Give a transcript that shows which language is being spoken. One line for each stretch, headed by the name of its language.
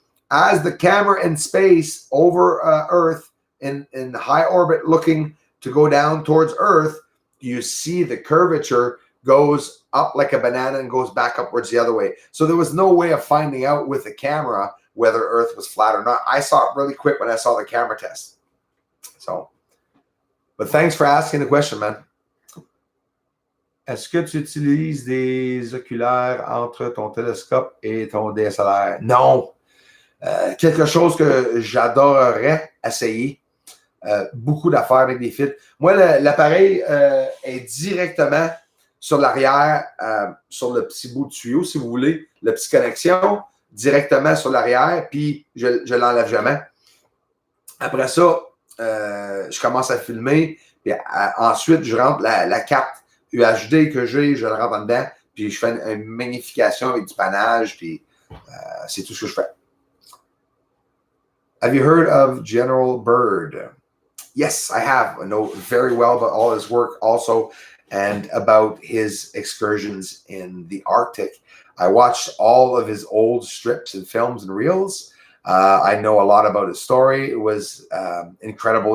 English: As the camera in space over Earth in high orbit looking to go down towards Earth, you see the curvature goes up like a banana and goes back upwards the other way. So there was no way of finding out with the camera whether Earth was flat or not. I saw it really quick when I saw the camera test. So, but thanks for asking the question, man.
French: Est-ce que tu utilises des oculaires entre ton télescope et ton DSLR? Non. Quelque chose que j'adorerais essayer. Beaucoup d'affaires avec des fils. Moi, l'appareil est directement sur l'arrière, sur le petit bout de tuyau, si vous voulez, la petite connexion, directement sur l'arrière, puis je ne l'enlève jamais. Après ça, je commence à filmer, puis ensuite, je rentre la carte UHD que j'ai, je le rentre en dedans, puis je fais une magnification avec du panache, puis c'est tout ce que je fais.
English: Have you heard of General Byrd? Yes, I have. I know very well about all his work also and about his excursions in the Arctic. I watched all of his old strips and films and reels. I know a lot about his story. It was incredible.